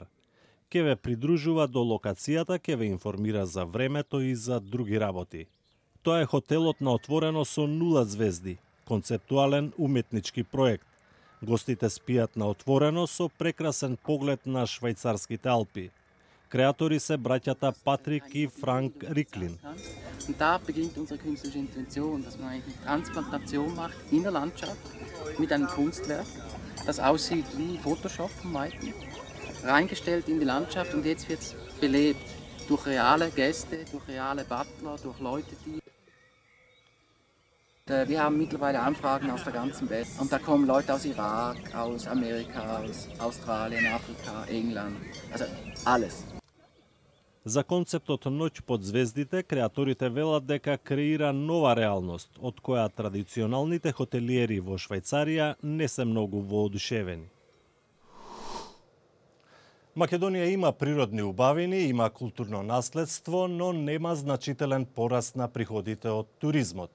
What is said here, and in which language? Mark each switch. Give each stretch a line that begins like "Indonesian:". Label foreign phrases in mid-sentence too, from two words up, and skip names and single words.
Macedonian: Ке ве придружува до локацијата, ке ве информира за времето и за други работи. Тоа е хотелот на отворено со 0 звезди, концептуален уметнички проект. Гостите спијат на отворено со прекрасен поглед на швајцарските Алпи. Креатори се браќата Патрик и Франк Риклин.
German: Da beginnt unsere künstlerische Intention, dass man eine Transplantation macht in der Landschaft mit einem Kunstwerk, das aussieht wie Photoshop vom Weiten, reingestellt in die Landschaft und jetzt wird es belebt durch reale Gäste, durch reale Butler, durch Leute, die... Wir haben mittlerweile Anfragen aus der ganzen Welt und da kommen Leute aus Irak, aus Amerika, aus Australien, Afrika, England, also alles.
Macedonian: За концептот Ноќ под звездите, креаторите велат дека креира нова реалност, од која традиционалните хотелиери во Швајцарија не се многу воодушевени. Македонија има природни убавини, има културно наследство, но нема значителен пораст на приходите од туризмот.